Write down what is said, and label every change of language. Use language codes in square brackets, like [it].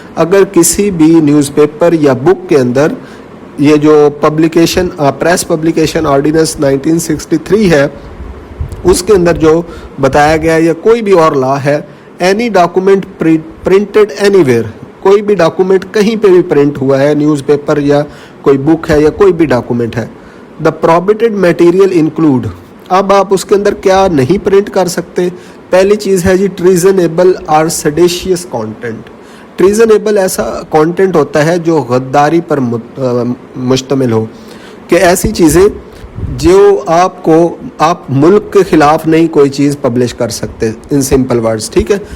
[ur] اگر کسی بھی نیوز پیپر یا بک کے اندر یہ جو پبلیکیشن پریس پبلیکیشن آرڈیننس 1963 ہے اس کے اندر جو بتایا گیا یا کوئی بھی اور لا ہے، [en] any document printed anywhere, [ur] کوئی بھی ڈاکومنٹ کہیں پہ بھی پرنٹ ہوا ہے، نیوز پیپر یا کوئی بک ہے یا کوئی بھی ڈاکومنٹ ہے. [en] The prohibited material include. [ur] اب آپ اس کے اندر کیا نہیں پرنٹ کر سکتے؟ پہلی چیز ہے جی ٹریزنیبل اور سیڈیشیس کانٹینٹ. ٹریزنیبل ایسا کانٹینٹ ہوتا ہے جو غداری پر مشتمل ہو، کہ ایسی چیزیں جو آپ ملک کے خلاف نہیں کوئی چیز پبلش کر سکتے، [en] In simple words. [ur] ٹھیک ہے.